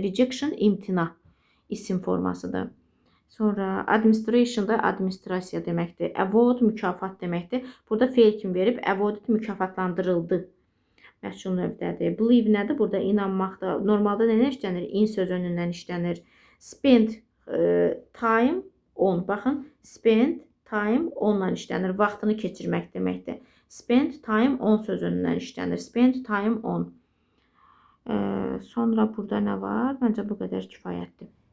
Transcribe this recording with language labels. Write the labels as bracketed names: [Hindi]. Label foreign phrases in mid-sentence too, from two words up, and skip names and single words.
[Azerbaijani] Rejection imtina. İsim formasıdır. Sonra administration da administrasiya deməkdir. Award mükafat deməkdir. Burada feil kimi verib awarded mükafatlandırıldı. Məşğul növdədir. Believe nədir? Burada inanmaqdır. Normalda nədən işlənir? In sözünündən işlənir. [English] Spend time on. [Azerbaijani] Baxın, [English] spend time onla [Azerbaijani] işlənir. Vaxtını keçirmək deməkdir. [English] Spend time on sözünündən işlənir. Spend time on. [Azerbaijani] Sonra burada nə var? Məncə bu qədər kifayətdir.